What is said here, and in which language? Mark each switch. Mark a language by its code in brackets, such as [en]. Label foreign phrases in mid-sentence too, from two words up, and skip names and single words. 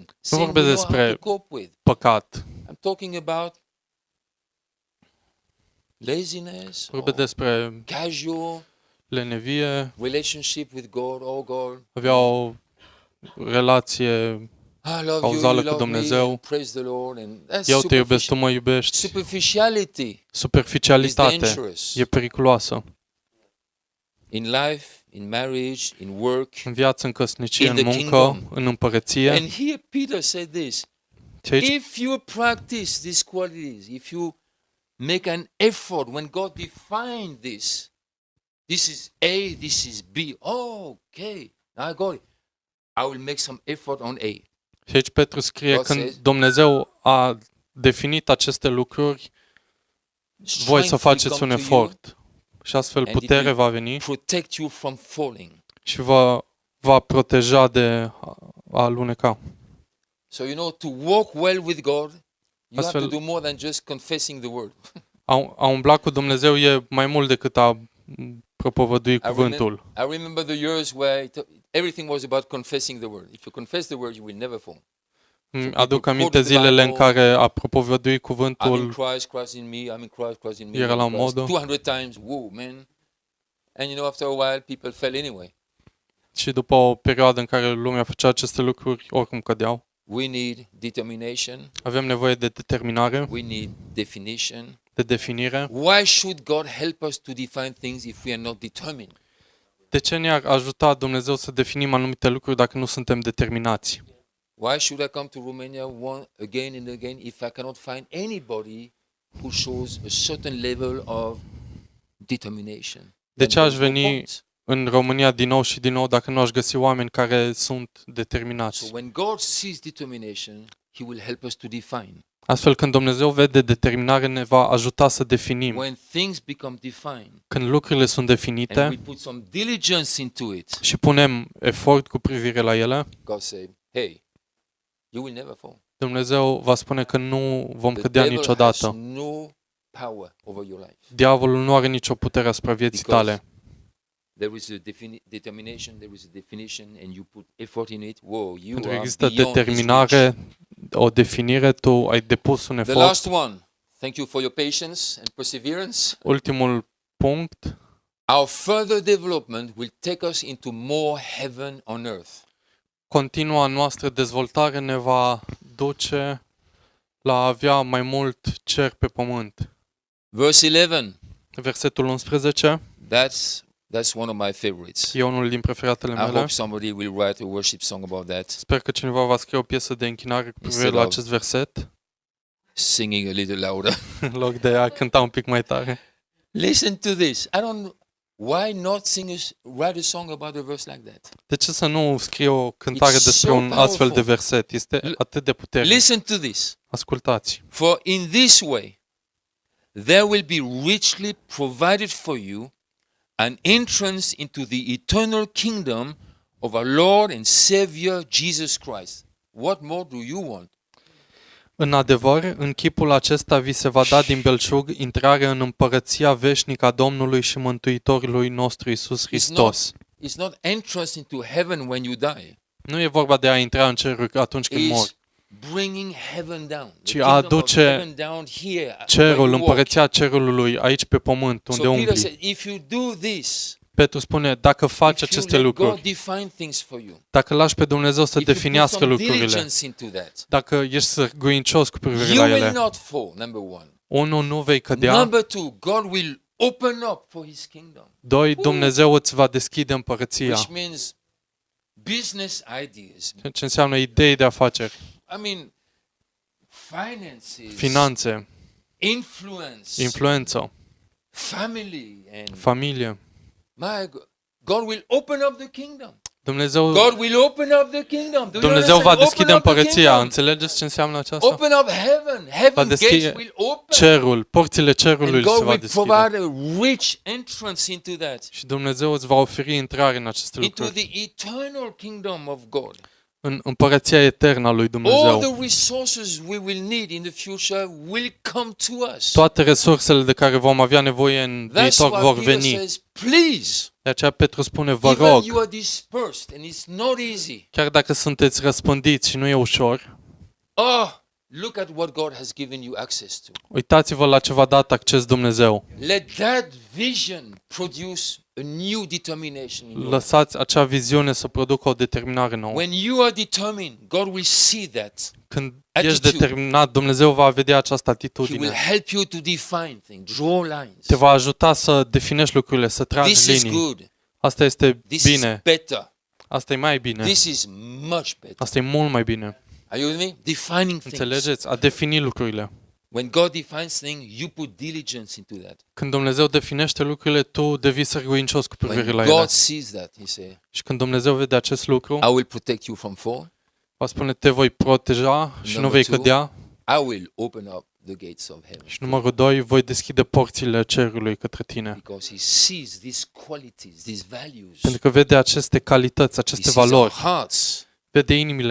[en] Sin we [ro] vorbesc [en] know how [ro] despre [en] to cope with. [ro] Păcat. [en] I'm talking about laziness, [ro] Vorbesc despre [en] casual [ro] lenevie, [en] relationship with God. Oh God, [ro] avea o relație, [en] I love you, [ro] cauzală [en] you [ro] cu [en] love me, [ro] Dumnezeu. [en] and praise the Lord. And that's [ro] Eu te iubesc, tu mă iubești. [en] superficiality is [ro] Superficialitate [en] dangerous. [ro] e periculoasă. [en] In life, in marriage, in work. [ro] În viață, în căsnicie, [en] In [ro] în [en] the [ro] muncă, [en] kingdom. [ro] în împărăție. [en] And here Peter said this. [ro] Și aici [en] If you practice these qualities, if you make an effort, when God defined this, this is A, this is B. Oh, okay, I got it. I will make some effort on A. [ro] Și aici Petru scrie, [en] God [ro] când [en] says, [ro] Dumnezeu a definit aceste lucruri, voi [en] strength [ro] să [en] will [ro] faceți [en] come [ro] un [en] to you [ro] efort. Și astfel [en] and it [ro] putere [en] will [ro] va veni [en] protect you from falling. [ro] și vă va proteja de a aluneca. [en] So to walk well with God, you have [ro] Astfel- [en] to do more than just confessing the word. [ro] A umbla cu Dumnezeu e mai mult decât a propovădui cuvântul. [en] I remember the years where everything was about confessing the word. If you confess the word, you will never fall. [ro] Îmi aduc aminte zilele în care a propovădui cuvântul, [en] Christ in me, I'm in Christ in me. [ro] Era [en] I'm [ro] la [en] in Christ. [ro] modă. [en] 200 times, whoa, man. And after a while, people fell anyway. [ro] și după o perioadă în care lumea făcea aceste lucruri, oricum cădeau. [en] We need determination. [ro] Avem nevoie de determinare, [en] We need definition. [ro] de definire. [en] Why should God help us to define things if we are not determined? [ro] De ce ne-ar ajuta Dumnezeu să definim anumite lucruri dacă nu suntem determinați? [en] Why should I come to Romania again and again if I cannot find anybody who shows a certain level of determination? [ro] De [en] Then [ro] ce aș [en] there's no [ro] veni [en] point. [ro] în România din nou și din nou dacă nu aș găsi oameni care sunt determinați? [en] So when God sees determination, He will help us to define. [ro] Astfel, când Dumnezeu vede determinare, ne va ajuta să definim. [en] When things become defined [ro] Când lucrurile sunt [en] and [ro] definite [en] we put some diligence into it, [ro] și punem efort cu privire la ele, [en] God say, hey, you will never fall. [ro] Dumnezeu va spune că nu vom [en] The [ro] cădea [en] devil has [ro] niciodată. [en] no power over your life. [ro] Diavolul nu are nicio putere asupra vieții [en] Because [ro] tale. [en] there is a determination, there is a definition, and you put effort in it. Whoa, you [ro] Pentru că [en] are [ro] există [en] beyond his [ro] determinare, [en] reach. [ro] o definire, tu ai depus un [en] The [ro] efort. [en] last one. Thank you for your patience and perseverance. [ro] Ultimul punct, [en] Our further development will take us into more heaven on earth. [ro] continua noastră dezvoltare ne va duce la a avea mai mult cer pe pământ. [en] Verse 11. [ro] Versetul 11 [en] That's one of my favorites. [ro] e unul din preferatele [en] I [ro] mele. [en] hope somebody will write a worship song about that, [ro] Sper că cineva va scrie o piesă de închinare cu privire la acest verset, [en] singing a little louder. [ro] în loc de a cânta un pic mai tare. [en] Listen to this. Why not write a song about a verse like that? [ro] De ce să nu scrie o cântare [en] It's [ro] despre [en] so [ro] un astfel de [en] powerful. [ro] verset? Este atât de puternic. [en] Listen to this. [ro] Ascultați. [en] For in this way, there will be richly provided for you an entrance into the eternal kingdom of our Lord and Savior Jesus Christ. What more do you want? [ro] În adevăr, în chipul acesta vi se va da din belșug intrare în împărăția veșnică a Domnului și Mântuitorului nostru Iisus Hristos. [en] It's not entrance into heaven when you die. [ro] Nu e vorba de a intra în ceruri atunci când mori. [en] bringing heaven down. [ro] Ci [en] The kingdom of [ro] aduce [en] heaven down here. where [ro] cerul, [en] you walk. [ro] împărăția cerului aici pe pământ, unde [en] So Peter [ro] umbli. [en] said, if you do this, [ro] Petru spune, dacă faci [en] if you [ro] aceste [en] let God [ro] lucruri, [en] define things for you, [ro] dacă lași pe Dumnezeu să [en] if you put [ro] definească [en] some [ro] lucrurile, [en] diligence into that, [ro] dacă ești sârguincios cu privire [en] you [ro] la [en] will [ro] ele, [en] not fall, number one. [ro] unul, nu vei cădea, [en] Number two, God will open up for his kingdom. [ro] doi, Dumnezeu îți va deschide împărăția, [en] Which means business ideas. [ro] ce înseamnă idei de afaceri, [en] I mean, finances, [ro] finanțe, [en] influence, [ro] influență, [en] family, and [ro] familie. [en] my God will open up the kingdom. Dumnezeu, God will open up the kingdom. Do you [ro] Dumnezeu va [en] understand? [ro] deschide [en] Open up the [ro] împărăția. [en] kingdom. [ro] Înțelegeți ce înseamnă aceasta? [en] Open up heaven. Heaven [ro] deschide [en] gates will open. [ro] Cerul, porțile cerului [en] And [ro] se [en] God [ro] va [en] will [ro] deschide. [en] provide a rich entrance into that. [ro] Și Dumnezeu îți va oferi intrare în aceste [en] Into [ro] lucruri. [en] the eternal kingdom of God. [ro] În împărăția eternă a lui [en] All [ro] Dumnezeu. [en] the resources we will need in the future will come to us. [ro] Toate resursele de care vom avea nevoie în [en] That's [ro] viitor [en] why [ro] vor [en] Peter [ro] veni. [en] says, please, [ro] De aceea Petru spune, vă [en] even [ro] rog, [en] you are dispersed and it's not easy. [ro] chiar dacă sunteți răspândiți și nu e ușor, [en] Oh, look at what God has given you access to. [ro] uitați-vă la ce v-a dat acces Dumnezeu. [en] Let that vision produce a new determination in you. [ro] Lăsați acea viziune să producă o determinare nouă. [en] When you are determined, God will see that. [ro] Când [en] attitude. [ro] ești determinat, Dumnezeu va vedea această [en] He will [ro] atitudine. [en] help you to define things, draw lines. [ro] Te va ajuta să definești lucrurile, să [en] This [ro] tragi [en] is [ro] linii. [en] good. [ro] Asta este [en] This is [ro] bine. [en] better. [ro] Asta e mai bine. [en] This is much better. [ro] Asta e mult mai bine. [en] Are you with me? Defining things. [ro] Înțelegeți? A defini lucrurile. [en] When God defines things, you put diligence into that. [ro] Când Dumnezeu definește lucrurile, tu devii sârguincios cu privire [en] When [ro] la ele. [en] God sees that, He says, [ro] Și când Dumnezeu vede acest lucru, [en] I will protect you from fall. [ro] va spune, te voi proteja și nu [en] Number [ro] vei [en] two, [ro] cădea. [en] I will open up the gates of heaven. [ro] Și numărul 2, voi deschide porțile cerului către tine. [en] Because He sees these qualities, these values. [ro] Pentru că vede aceste calități, [en] He [ro] aceste [en] sees our [ro] valori. [en] hearts. [ro] Vede inimile